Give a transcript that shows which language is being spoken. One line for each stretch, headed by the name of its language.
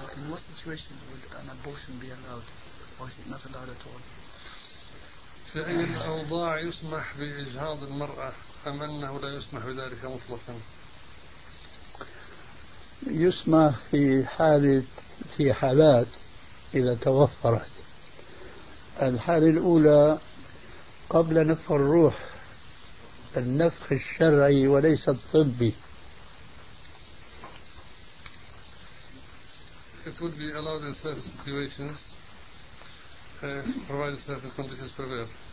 English: what situation would an abortion be allowed, or is it not allowed at all?
Arabic: في أي الأوضاع يسمح بإجهاض المرأة أم أنه لا يسمح بذلك مطلقا؟ يسمح في حالة في حالات إذا توفرت. الحالة الأولى قبل نفخ الروح، النفخ الشرعي وليس الطبي.
English: It would be allowed in certain situations, provided certain conditions prevail.